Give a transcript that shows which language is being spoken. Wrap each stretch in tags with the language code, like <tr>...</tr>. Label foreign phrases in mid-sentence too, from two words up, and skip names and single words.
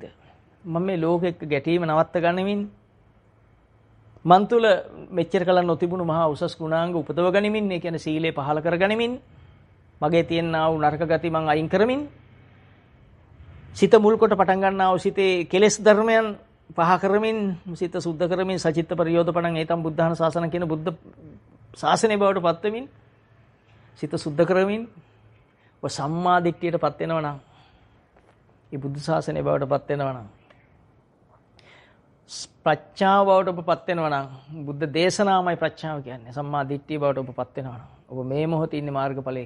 <si>මම මේ ලෝකෙ එක්ක ගැටීම නවත්ත ගනිමින් මන් තුල මෙච්චර කල නොතිබුණු මහා උසස් ගුණාංග උපදව ගනිමින්, ඒ කියන්නේ සීලය පහළ කර ගනිමින්, මගේ තියෙනා වූ නරක ගති මං අයින් කරමින්, සිත මුල් කොට පටන් ගන්නා වූ සිතේ කෙලෙස් ධර්මයන් පහ කරමින්, සිත සුද්ධ කරමින්,</si> <pi>සචිත්ත පරියෝධපණං ඒතම් බුද්ධාන ශාසන</pi> <si>කියන බුද්ධ ශාසනය බවට පත් වෙමින්, සිත සුද්ධ කරමින් ඔය සම්මා දිට්ඨියට පත් වෙනවා නම්, මේ බුද්ධ ශාසනය බවට පත් වෙනවා නම්, ප්‍රඥාව බවට ඔබපත් වෙනවා නම්, බුද්ධ දේශනාවමයි ප්‍රඥාව කියන්නේ, සම්මා දිට්ඨිය බවට ඔබපත් වෙනවා නම්, ඔබ මේ මොහොතේ ඉන්නේ මාර්ගඵලයක.</si>